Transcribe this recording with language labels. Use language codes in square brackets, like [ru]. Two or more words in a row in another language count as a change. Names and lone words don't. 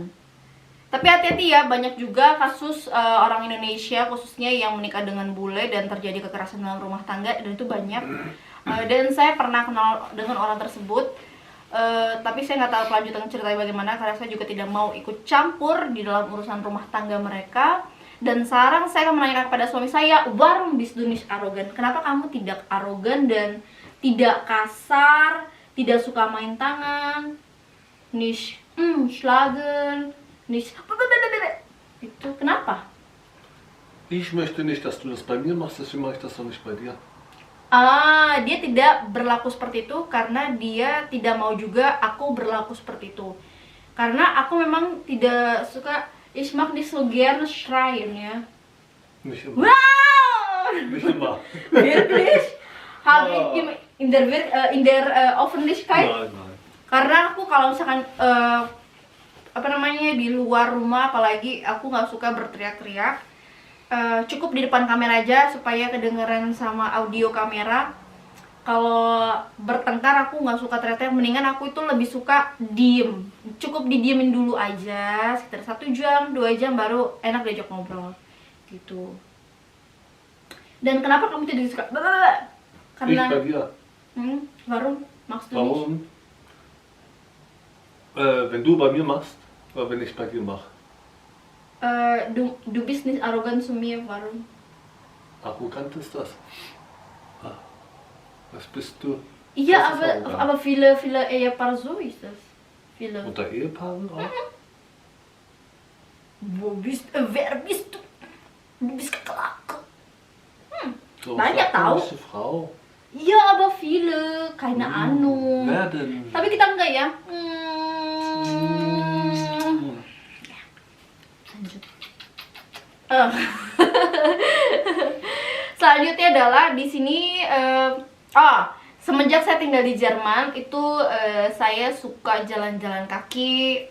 [id] Tapi hati-hati ya, banyak juga kasus orang Indonesia khususnya yang menikah dengan bule dan terjadi kekerasan dalam rumah tangga, dan itu banyak. Dan saya pernah kenal dengan orang tersebut, tapi saya nggak tahu kelanjutan ceritanya bagaimana karena saya juga tidak mau ikut campur di dalam urusan rumah tangga mereka. Dan sekarang saya akan menanyakan kepada suami saya, [de] warum bist du nicht arogan? [id] Kenapa kamu tidak arogan dan tidak kasar, tidak suka main tangan, [de] nicht schlagen, nicht [id] itu kenapa? [de] Ich möchte nicht, dass du das bei mir machst, deswegen mache ich das doch nicht bei dir. [id] Dia tidak berlaku seperti itu karena dia tidak mau juga aku berlaku seperti itu. Karena aku memang tidak suka, [de] ich mag nicht so gerne schreien, ya. Nicht immer. Wow! Nicht immer. Wirklich? Habe ich in der Öffentlichkeit? Nein. [id] Karena aku kalau misalkan di luar rumah, apalagi aku nggak suka berteriak-teriak. Cukup di depan kamera aja supaya kedengeran sama audio kamera. Kalau bertengkar aku nggak suka teriak-teriak, mendingan aku itu lebih suka diem. Cukup didiemin dulu aja sekitar 1 jam, 2 jam baru enak diajak ngobrol gitu. Dan kenapa kamu tidak suka? Karena [de] Ich bei dir. warum machst du nicht? Warum? Wenn du bei mir machst, oder wenn ich bei dir mache. Du bist nicht arrogant zu mir, warum? Arrogant ist das. Was bist du? Ja, Das ist arrogant. aber viele Ehepaare so ist das. Viele. Unter Ehepaaren auch? Wer bist du? Du bist kecelakaan. So, [id] Banyak tahu. [de] flache Frau. Iya, aber viele, keine Ahnung. Wer denn? [id] Tapi kita enggak ya. Lanjut. Selanjutnya adalah di sini semenjak saya tinggal di Jerman itu saya suka jalan-jalan kaki.